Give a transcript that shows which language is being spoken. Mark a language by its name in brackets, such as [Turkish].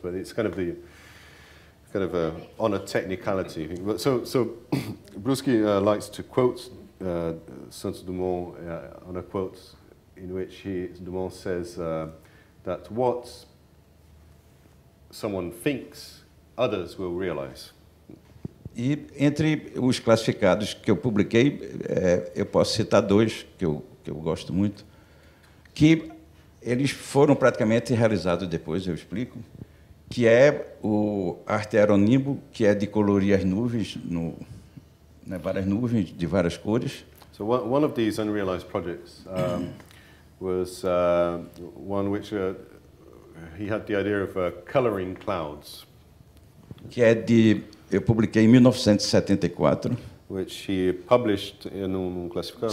[English] But it's kind of on a technicality. But so Bruschi likes to quote Santos Dumont on a quote in which Dumont says that what someone thinks, others will realize. [Portuguese] E entre os classificados que eu publiquei, eu posso citar dois que eu gosto muito, que eles foram praticamente realizados depois, eu explico, que é o Arte Aeronimbo, que é de colorir as nuvens, várias nuvens de várias cores. [English] So one of these unrealized projects was one which he had the idea of coloring clouds. [Portuguese] Que é eu publiquei em 1974. [English] Which he published in classificado.